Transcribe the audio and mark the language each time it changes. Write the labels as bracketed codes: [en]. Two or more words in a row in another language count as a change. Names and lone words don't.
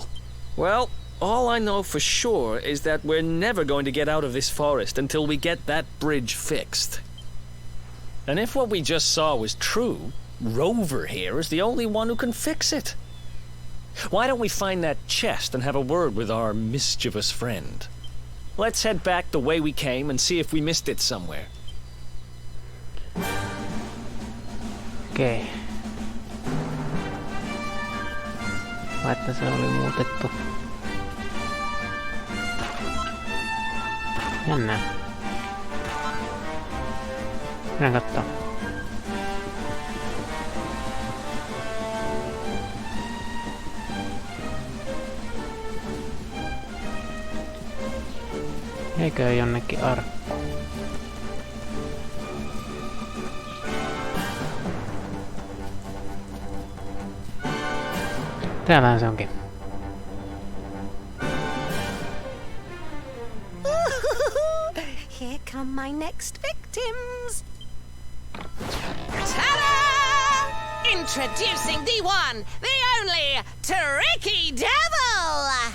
[en] Well, all I know for sure is that we're never going to get out of this forest until we get that bridge fixed. And if what we just saw was true, Rover here is the only one who can fix it. Why don't we find that chest and have a word with our mischievous friend? Let's head back the way we came and see if we missed it somewhere. [fi] Okei. Vaikka se oli muutettu. Jännää. Mennään kattoo. Eikö jonnekin arkku? Täällähän se onkin. [en] Here come my next victims. Ta-da! Introducing the one, the only, Tricky Devil!